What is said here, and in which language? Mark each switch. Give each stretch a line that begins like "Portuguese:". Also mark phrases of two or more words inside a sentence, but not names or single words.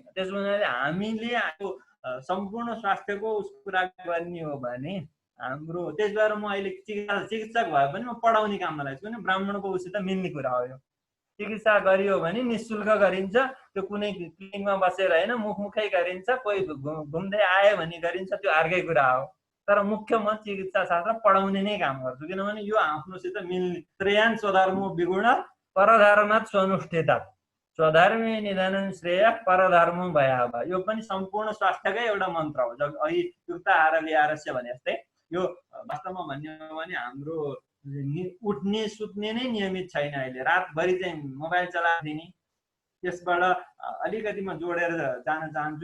Nepali: त्यसो हुनाले हामीले सम्पूर्ण स्वास्थ्यको कुरा गर्ने हो भने हाम्रो, त्यस भएर म अहिले चिकित्सक भए पनि म पढाउने काममा लाग्छु। किन ब्राह्मणको उसित मिल्ने कुरा हो यो। चिकित्सा गरियो भने निःशुल्क गरिन्छ, त्यो कुनै क्लिनिकमा बसेर होइन, मुखमुखै गरिन्छ, कोही घुम्दै आयो भने गरिन्छ, त्यो अर्कै कुरा हो। तर मुख्य म चिकित्सा शास्त्र पढाउने नै काम गर्छु। किनभने यो आफ्नोसित मिल्ने।
Sanskrit: श्रेयान् स्वधर्मो विगुण परधर्मात् स्वनुष्ठिता स्वधर्मे निधनं श्रेय परधर्म भयाभा।
Nepali: यो पनि सम्पूर्ण स्वास्थ्यकै एउटा मन्त्र हो। जब अघि
Sanskrit: युक्त आहार विहारस्य
Nepali: भने जस्तै यो वास्तवमा भन्ने हो भने हाम्रो उठ्ने सुत्ने नै नियमित छैन। अहिले रातभरि चाहिँ मोबाइल चलाइदिने, त्यसबाट अलिकति म जोडेर जान चाहन्छु।